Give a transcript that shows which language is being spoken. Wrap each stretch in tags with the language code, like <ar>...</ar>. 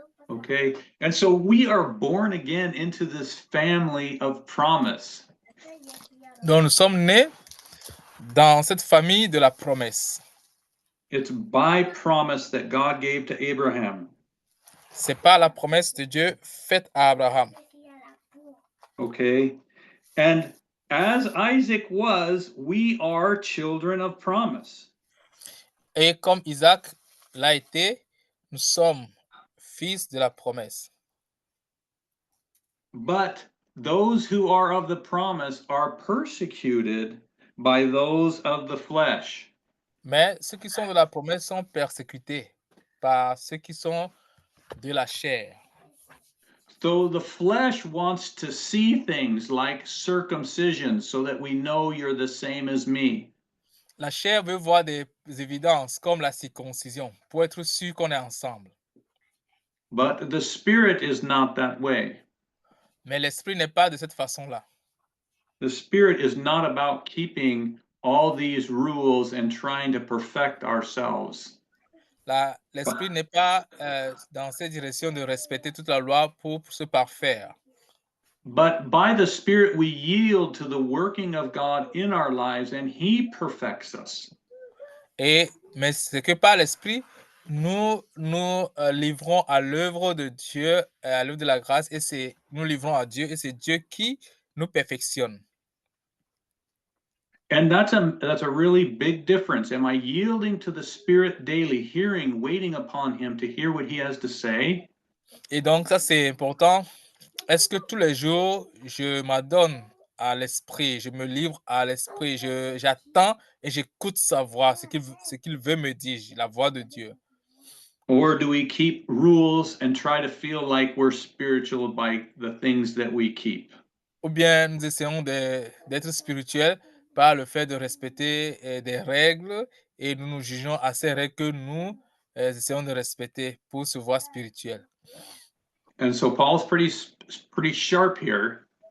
<en>Okay, and so we are born again into this family of promise.</en> <fr>Donc nous sommes nés dans cette famille de la promesse.</fr> <en>It's by promise that God gave to Abraham.</en> <fr>C'est pas la promesse de Dieu faite à Abraham.</fr> <en>Okay. And as Isaac was, we are children of promise.</en> <fr>Et comme Isaac l'a été, nous sommes fils de la promesse.</fr> <en>But those who are of the promise are persecuted by those of the flesh.</en> <fr>Mais ceux qui sont de la promesse sont persécutés par ceux qui sont de la chair.</fr> <en>So the flesh wants to see things like circumcision so that we know you're the same as me.</en> <fr>La chair veut voir des évidences comme la circoncision pour être sûr qu'on est ensemble.</fr> <en>But the spirit is not that way.</en> <fr>Mais l'esprit n'est pas de cette façon-là.</fr> <en>The spirit is not about keeping all these rules and trying to perfect ourselves.</en> <fr>L'esprit n'est pas dans cette direction de respecter toute la loi pour se parfaire.</fr> <en>But by the Spirit, we yield to the working of God in our lives, and He perfects us.</en> <fr>Mais c'est que par l'esprit, nous nous livrons à l'œuvre de Dieu, à l'œuvre de la grâce, et nous livrons à Dieu, et c'est Dieu qui nous perfectionne.</fr> <en>And that's a really big difference. Am I yielding to the Spirit daily, hearing, waiting upon Him to hear what He has to say?</en> <fr>Et donc, ça, c'est important. Est-ce que tous les jours, je m'adonne à l'esprit, je me livre à l'esprit, j'attends et j'écoute sa voix, ce qu'il veut me dire, la voix de Dieu?</fr> <en>Or do we keep rules and try to feel like we're spiritual by the things that we keep?</en> <fr>Ou bien nous essayons d'être spirituels par le fait de respecter des règles et nous nous jugeons à ces règles que nous essayons de respecter pour se voir spirituels.</fr> <en>And so Paul's pretty sharp here.</en>